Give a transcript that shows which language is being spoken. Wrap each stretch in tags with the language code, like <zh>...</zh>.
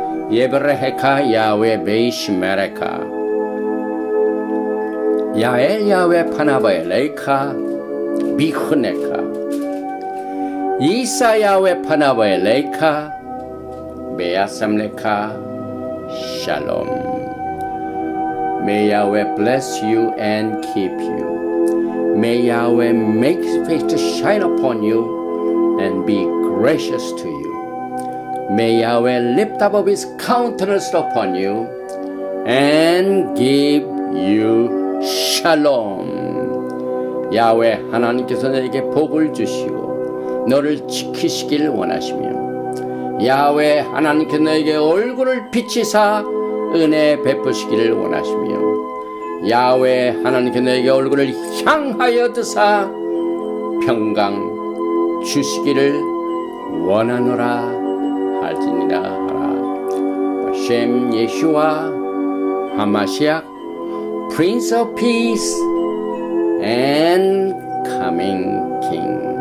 <he>예브레헤카 야외 베이시메레카 야엘 야외 파나바에 레이카 비흐네카 이사 야외 파나바에 레이카 메야삼레카 샬롬.</he> <en>May Yahweh bless you and keep you. May Yahweh make his face to shine upon you and be gracious to you. May Yahweh lift up his countenance upon you and give you shalom.</en> <ko>야훼 하나님께서 너에게 복을 주시고 너를 지키시길 원하시며 야훼 하나님께서 너에게 얼굴을 비치사 은혜 베푸시기를 원하시며 야훼 하나님께서 너에게 얼굴을 향하여 드사 평강 주시기를 원하노라 할지니라 하라.</ko> <he>셴 예슈와 하마시아</he> <en>Prince of Peace and Coming King.</en>